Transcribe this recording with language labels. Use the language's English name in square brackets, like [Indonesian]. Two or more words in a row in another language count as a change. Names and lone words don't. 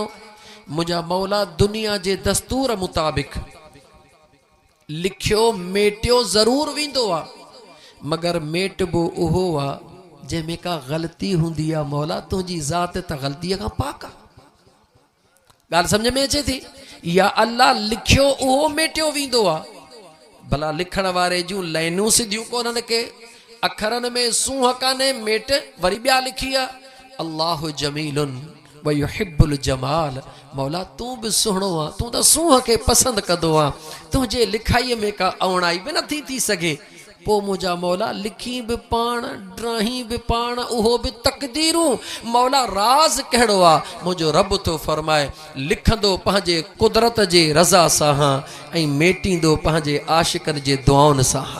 [Sindhi] मुंहिंजा मौला दुनिया जे दस्तूर मुताबिक़ लिखियो मेटियो ज़रूर वेंदो आहे, मगर मेटबो उहो आहे जंहिंमें का ग़लती हूंदी आहे। मौला तुंहिंजी ज़ात त ग़लतीअ खां पाक आहे। ॻाल्हि सम्झ में अचे थी? [Arabic] يا الله [Sindhi] लिखियो उहो मेटियो वेंदो आहे। भला लिखण वारे जूं लाइनूं सिधियूं कोन्हनि के, अखरनि में सूंह कान्हे, मेट वरी ॿिया लिखी आहे। [Arabic] الله جميل ويحب الجمال, [Sindhi] मौला तूं बि सुहिणो आहे, तूं त सूंह खे पसंदि कंदो आहे, तुंहिंजे लिखाईअ में का अवणाई बि नथी थी सघे। पोइ मुंहिंजा मौला लिखी बि पाण, ड्राही बि पाण, उहो बि तक़दीरूं। मौला राज़ कहिड़ो आहे? मुंहिंजो रब थो फरमाए लिखंदो पंहिंजे कुदरत जे रज़ा सां हां, ऐं मेटींदो पंहिंजे आशिकनि जे दुआउनि सां हां।